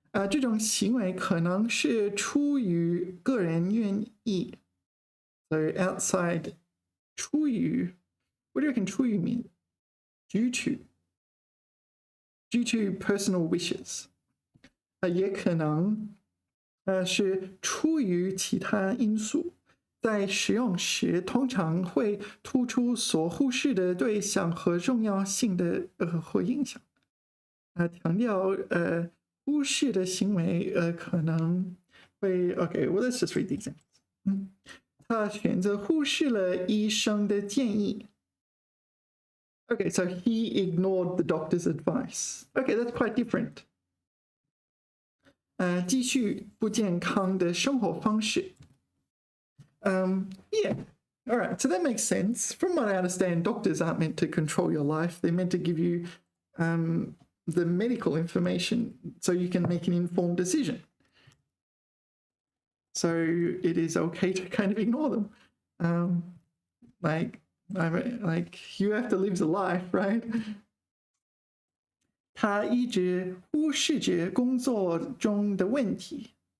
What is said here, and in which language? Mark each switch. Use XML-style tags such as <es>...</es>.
<zh>这种行为可能是出于个人愿意。</zh> <en>So outside 出于 what do you reckon 出于 mean? Due to personal wishes.</en> <zh>也可能是出于其他因素。在使用时，通常会突出所忽视的对象和重要性的或影响。强调忽视的行为可能会</zh> <en>Okay, well let's just read the examples.</en> <zh>他选择忽视了医生的建议。</zh> <en>Okay, so he ignored the doctor's advice. Okay, that's quite different.</en> <zh>继续不健康的生活方式。</zh> <en>Yeah, all right, so that makes sense. From what I understand, doctors aren't meant to control your life. They're meant to give you the medical information so you can make an informed decision. So it is okay to kind of ignore them. Like you have to live the life, right?</en> <zh>他一直忽视着工作中的问题。</zh>